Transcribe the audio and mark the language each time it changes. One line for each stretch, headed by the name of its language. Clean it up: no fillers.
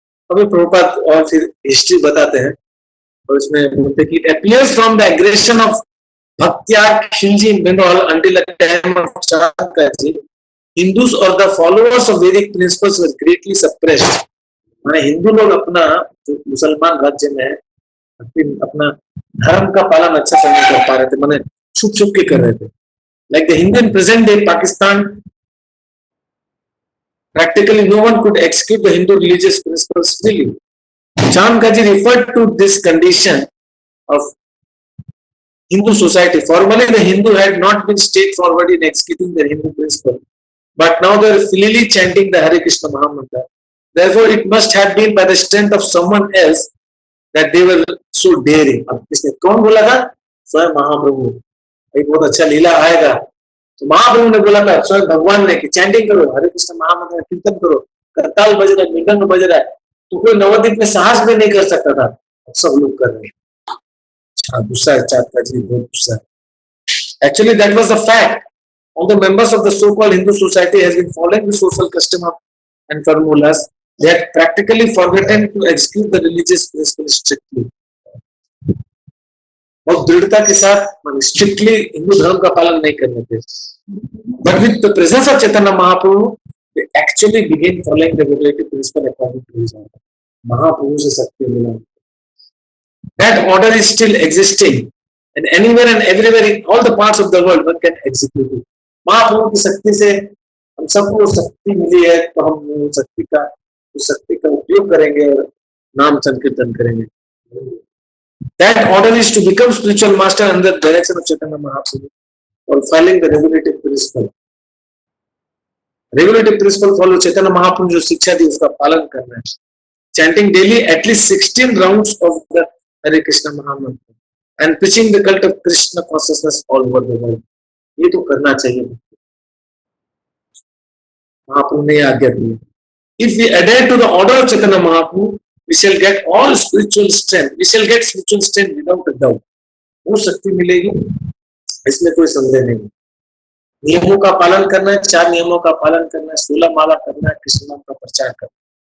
Hindi: अभी प्रभुपाद और फिर हिस्ट्री बताते हैं, और इसमें बोलते कि
English: It appears from the aggression of Bakhtiyar Khilji in Bengal until the time of Chanakya, Hindus or the followers of Vedic principles were greatly suppressed।
Hindi: माने हिंदू लोग अपना जो मुसलमान राज्य में अपना धर्म का पालन अच्छा से नहीं कर पा रहे थे, माने छुप छुप के कर रहे थे।
English: Like the Hindu in present day Pakistan, practically no one could execute the Hindu religious principles freely। Changaji referred to this condition of Hindu society। Formerly, the Hindu had not been straightforward in executing their Hindu principle, but now they are freely chanting the Hare Krishna Mahamantra। Therefore, it must have been by the strength of someone else that they were so daring।
Hindi: अब इसने कौन बोला था? स्वयं महाप्रभु। एक बहुत अच्छा लीला आएगा, तो महाप्रभु ने बोला था स्वयं भगवान ने कि चैंटिंग करो, हरे कृष्ण महामंत्र कीर्तन करो, करताल बज रहा है, मृदंग बज रहा है, तो कोई नवद्वीप में साहस भी नहीं कर सकता था, सब लोग कर रहे हैं। गुस्सा है चाचा जी, बहुत गुस्सा है।
English: Actually, that was the fact। All the members of the so-called Hindu society has been following the social custom of and formulas। They had practically forgotten to execute the religious principles strictly।
Hindi: बहुत दृढ़ता के साथ strictly Hindu धर्म का पालन नहीं करने थे।
English: But with the presence of Chaitanya Mahaprabhu, they actually began following the regulative principle according to his order।
Hindi: महाप्रभु से शक्ति मिला।
English: That order is still existing, and anywhere and everywhere in all the parts of the world one can execute it।
Hindi: महाप्रभु की शक्ति से हम सबको शक्ति मिली है, तो हम उस शक्ति का उपयोग करेंगे और नाम संकीर्तन करेंगे।
English: That order is to become spiritual master under the direction of Chaitanya Mahaprabhu, or following the regulative principle। regulative principle follow
Hindi: Chaitanya Mahaprabhu जो शिक्षा दी उसका पालन करना है।
English: Chanting daily at least 16 rounds of the Hare Krishna Mahamantra and preaching the cult of Krishna consciousness all over the world।
Hindi: ये तो करना चाहिए, महाप्रभु ने आज्ञा दी।
English: If we adhere to the order of Chaitanya Mahaprabhu, we shall get all spiritual strength। We shall get spiritual strength without a doubt।
Hindi: वो शक्ति मिलेगी, इसमें कोई संदेह नहीं। नियमों का पालन करना है, 4 नियमों का पालन करना है, 16 माला करना है, कृष्ण नाम का प्रचार करना है।